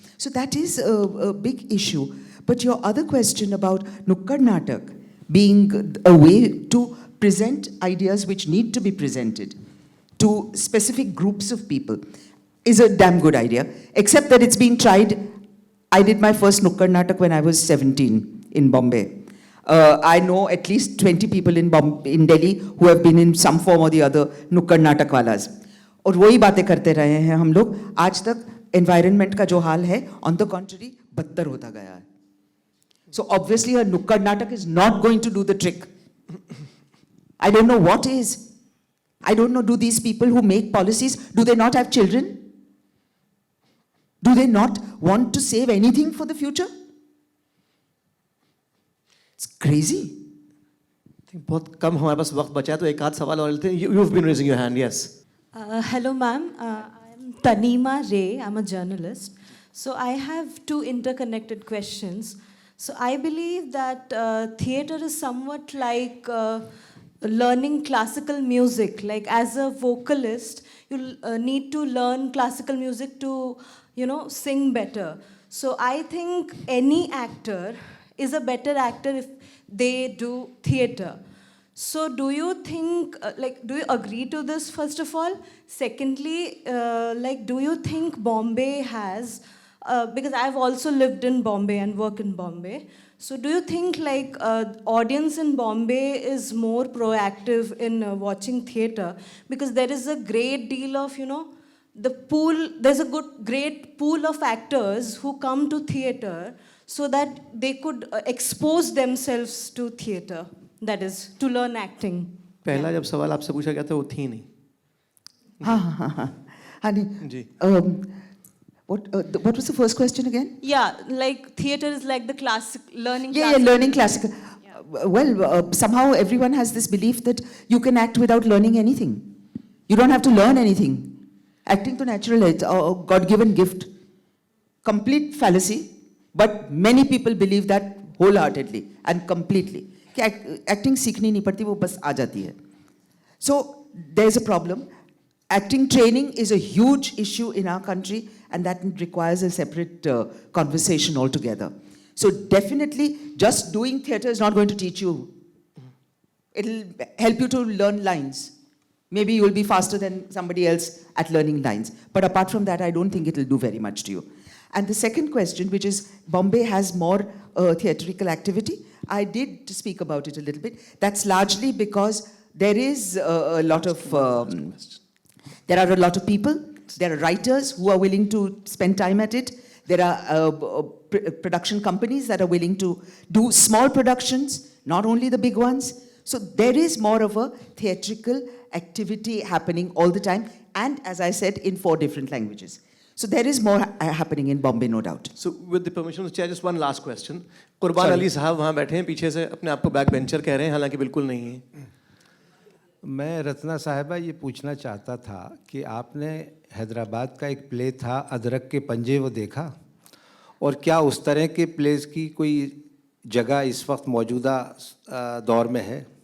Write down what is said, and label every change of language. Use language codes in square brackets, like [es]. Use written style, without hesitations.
[en] So that is a big issue. But your other question about Nukkad Natak being a way to present ideas which need to be presented to specific groups of people is a damn good idea, except that it's been tried. I did my first Nukkad Natak when I was 17 in Bombay. I know at least 20 people in Delhi who have been in some form or the other Nukkad Natak walas. [hi] और वही बातें करते रहे हैं हम लोग आज तक. एनवायरनमेंट का जो हाल है [en] on the contrary [hi] बदतर होता गया है. [en] So obviously a Nukkad Natak is not going to do the trick. I don't know what is. I don't know, do these people who make policies, do they not have children? Do they not want to save anything for the future? It's crazy. I think [hi] बहुत कम हमारे पास वक्त बचा है तो एक आध सवाल और लेते हैं. [en] You've been raising your hand, yes. Hello, ma'am. I'm Tanima Ray. I'm a journalist. So I have two interconnected questions. So I believe that theater is somewhat like learning classical music. Like as a vocalist, you need to learn classical music to, sing better. So I think any actor is a better actor if they do theater. So do you think, do you agree to this first of all? Secondly, do you think Bombay has, because I've also lived in Bombay and work in Bombay. So do you think audience in Bombay is more proactive in watching theater? Because there is a great deal of, there's a great pool of actors who come to theater so that they could expose themselves to theater, that is, to learn acting. [hi] पहला जब सवाल आपसे पूछा गया था वो थी नहीं. हाँ. Honey, ji. [en] what was the first question again? Yeah, like theater is like the classic, learning Yeah, classical. learning classical. Somehow everyone has this belief that you can act without learning anything. You don't have to learn anything. Acting to natural, it's a God-given gift. Complete fallacy, but many people believe that wholeheartedly and completely. [hi] कि acting सीखनी नहीं पड़ती, वो बस आ जाती है. [en] So there's a problem. Acting training is a huge issue in our country, and that requires a separate conversation altogether. So definitely, just doing theatre is not going to teach you. It'll help you to learn lines. Maybe you'll be faster than somebody else at learning lines. But apart from that, I don't think it'll do very much to you. And the second question, which is Bombay has more theatrical activity, I did speak about it a little bit. That's largely because there is a lot of, there are a lot of people, there are writers who are willing to spend time at it. There are production companies that are willing to do small productions, not only the big ones. So there is more of a theatrical activity happening all the time, and as I said, in 4 different languages. So there is more happening in Bombay, no doubt. So with the permission of the chair, just one last question. [hi] कुर्बान अली साहब वहाँ बैठे हैं पीछे से अपने आप को बैक बेंचर कह रहे हैं, हालांकि बिल्कुल नहीं है. मैं रत्ना साहिबा ये पूछना चाहता था कि आपने हैदराबाद का एक प्ले था अदरक के पंजे वो देखा, और क्या उस तरह के प्लेस की कोई जगह इस वक्त मौजूदा दौर में है?